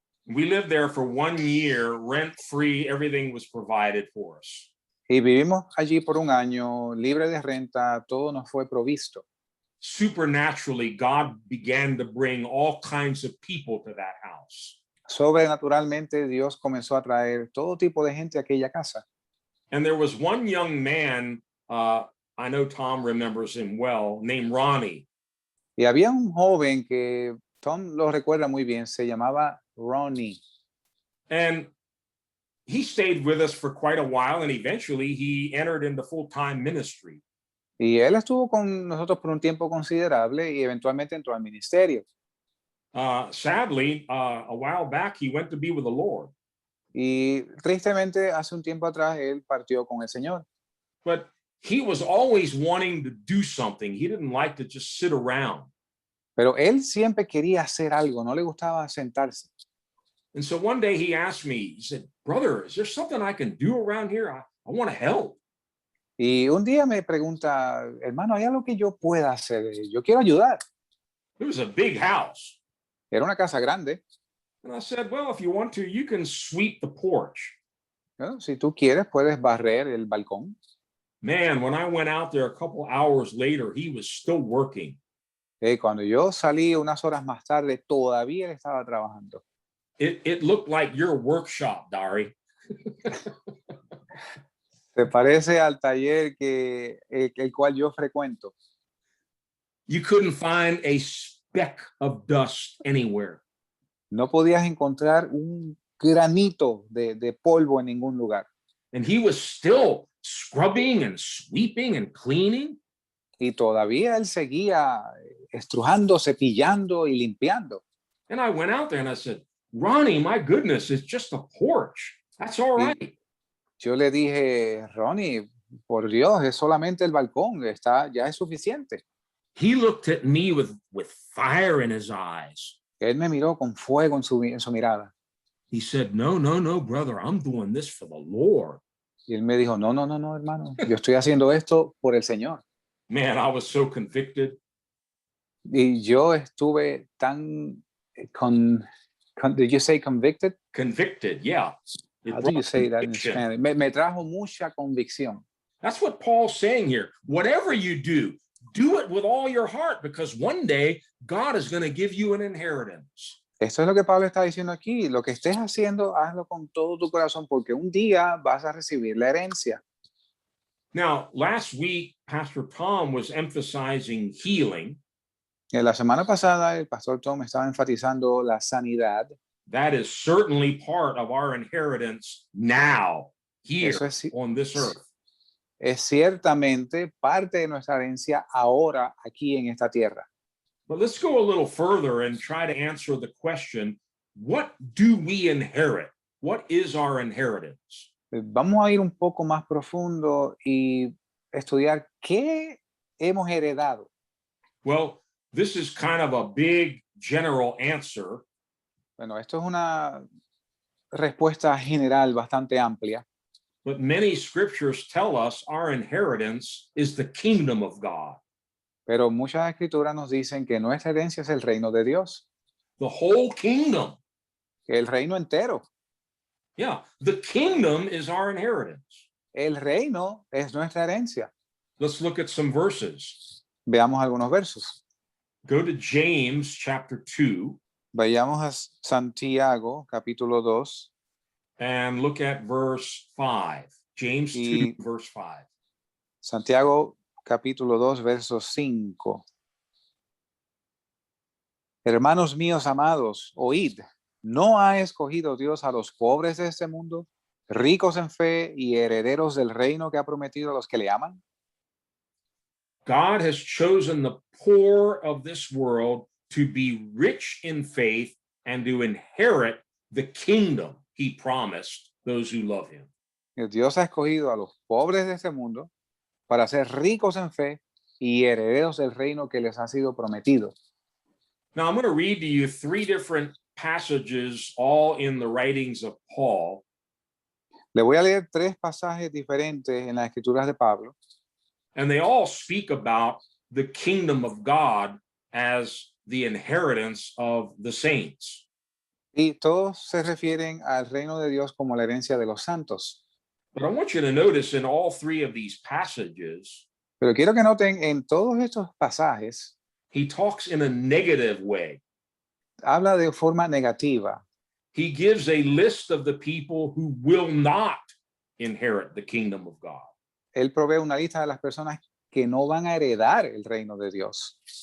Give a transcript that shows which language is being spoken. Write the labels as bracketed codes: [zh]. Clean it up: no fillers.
[en] We lived there for 1 year, rent free, everything was provided for us. [es] Y vivimos allí por un año, libre de renta, todo nos fue provisto. [en] Supernaturally, God began to bring all kinds of people to that house. [es] Sobrenaturalmente, Dios comenzó a traer todo tipo de gente a aquella casa. [en] And there was one young man, I know Tom remembers him well, named Ronnie. [es] Y había un joven que Tom lo recuerda muy bien, se llamaba Ronnie. [en] And he stayed with us for quite a while, and eventually he entered into full-time ministry. [es] Y él estuvo con nosotros por un tiempo considerable y eventualmente entró al ministerio. [en] Sadly, a while back, he went to be with the Lord. [es] Y tristemente, hace un tiempo atrás, él partió con el Señor. [en] But he was always wanting to do something. He didn't like to just sit around. [es] Pero él siempre quería hacer algo, no le gustaba sentarse. [en] And so one day he asked me, he said, brother, is there something I can do around here? I want to help. [es] Y un día me pregunta, hermano, ¿hay algo que yo pueda hacer? Yo quiero ayudar. [en] It was a big house. [es] Era una casa grande. [en] And I said, well, if you want to, you can sweep the porch. [es] ¿No? Si tú quieres, puedes barrer el balcón. [en] Man, when I went out there a couple hours later, he was still working. [es] Cuando yo salí unas horas más tarde, todavía él estaba trabajando. [en] It looked like your workshop, Dari. [es] Se parece al taller que el cual yo frecuento. [en] You couldn't find a speck of dust anywhere. [es] No podías encontrar un granito de polvo en ningún lugar. [en] And he was still scrubbing and sweeping and cleaning. [es] Y todavía él seguía estrujando, cepillando y limpiando. [en] And I went out there and I said, Ronnie, my goodness, it's just a porch. That's all right. [es] Yo le dije, Ronnie, por Dios, es solamente el balcón, ya es suficiente. [en] He looked at me with fire in his eyes. [es] Él me miró con fuego en su mirada. [en] He said, no, brother, I'm doing this for the Lord. [es] Y él me dijo, no, hermano, yo estoy haciendo esto por el Señor. [en] Man, I was so convicted. [es] Y yo estuve tan, [en] did you say convicted? Convicted, yeah. How do you say that in Spanish? [es] Me trajo mucha convicción. [en] That's what Paul's saying here. Whatever you do it with all your heart, because one day God is going to give you an inheritance. [es] Esto es lo que Pablo está diciendo aquí. Lo que estés haciendo, hazlo con todo tu corazón, porque un día vas a recibir la herencia. [en] Now, last week, Pastor Tom was emphasizing healing. [es] La semana pasada, el pastor Tom estaba enfatizando la sanidad. [en] That is certainly part of our inheritance now, here [es] Eso es, [en] on this earth. [es] es ciertamente parte de nuestra herencia ahora aquí en esta tierra. [en] But let's go a little further and try to answer the question, what do we inherit? What is our inheritance? [es] Vamos a ir un poco más profundo y estudiar qué hemos heredado. [en] Well, this is kind of a big general answer, [es] Bueno, esto es una respuesta general bastante amplia, [en] but many scriptures tell us our inheritance is the kingdom of God. [es] pero muchas escrituras nos dicen que nuestra herencia es el reino de Dios, [en] The whole kingdom. [es] el reino entero. [en] Yeah, the kingdom is our inheritance. [es] El reino es nuestra herencia. [en] Let's look at some verses. [es] Veamos algunos versos. [en] Go to James chapter 2 [es] Vayamos a Santiago, capítulo 2, [en] and look at verse 5. James 2, verse 5. [es] Santiago, capítulo 2, verso 5. Hermanos míos amados, oíd, ¿no ha escogido Dios a los pobres de este mundo, ricos en fe y herederos del reino que ha prometido a los que le aman? [en] God has chosen the poor of this world to be rich in faith and to inherit the kingdom he promised those who love him. [es] Dios ha escogido a los pobres de este mundo para ser ricos en fe y herederos del reino que les ha sido prometido. [en] Now, I'm going to read to you 3 different passages, all in the writings of Paul. [es] Le voy a leer 3 pasajes diferentes en las escrituras de Pablo. [en] And they all speak about the kingdom of God as the inheritance of the saints. [es] Y todos se refieren al reino de Dios como la herencia de los santos. [en] But I want you to notice in all 3 of these passages, [es] Pero quiero que noten en todos estos pasajes, [en] he talks in a negative way. [es] habla de forma negativa. [en] He gives a list of the people who will not inherit the kingdom of God. [es] Él provee una lista de las personas que no van a heredar el reino de Dios.